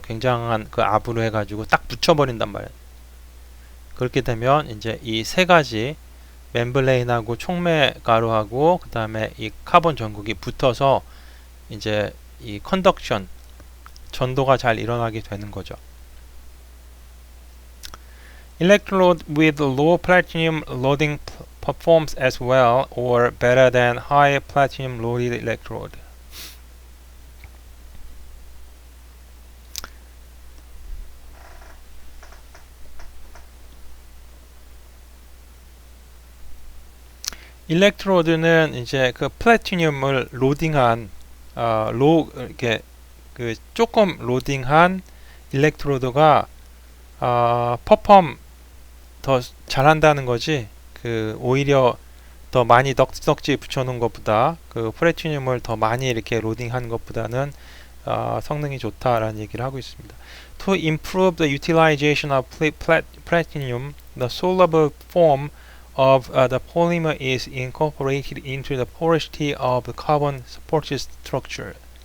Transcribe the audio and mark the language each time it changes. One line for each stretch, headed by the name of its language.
Korean: 굉장한 그 압으로 해가지고 딱 붙여버린단 말이에요. 그렇게 되면 이제 이 세 가지 멤브레인하고 촉매 가루하고 그 다음에 이 카본 전극이 붙어서 이제 이 컨덕션 전도가 잘 일어나게 되는 거죠.
English: Electrode with low platinum loading performs as well or better than high platinum loaded electrode.
Korean: 일렉트로드는 이제 그 플래티늄을 로딩한 이렇게 그 조금 로딩한 일렉트로드가 퍼펌 더 잘한다는 거지. 그 오히려 더 많이 덕지덕지 붙여놓은 것보다 그 플래티늄을 더 많이 이렇게 로딩한 것보다는 성능이 좋다라는 얘기를 하고 있습니다.
English: To improve the utilization of platinum, the soluble form of the polymer is incorporated into the porosity of the carbon support structure.